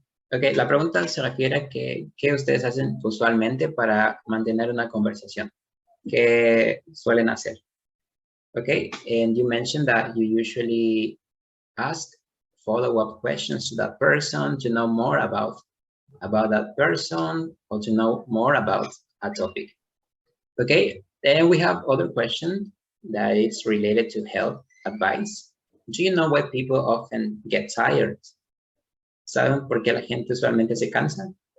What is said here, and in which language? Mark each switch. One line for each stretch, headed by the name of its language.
Spanish: Ok, la pregunta se refiere a qué ustedes hacen usualmente para mantener una conversación. ¿Qué suelen hacer?
English: Okay, and you mentioned that you usually ask follow-up questions to that person to know more about that person or to know more about a topic. Okay, then we have other question that is related to health advice. Do you know why people often get tired?
Spanish: ¿Saben por qué la gente usualmente se cansa?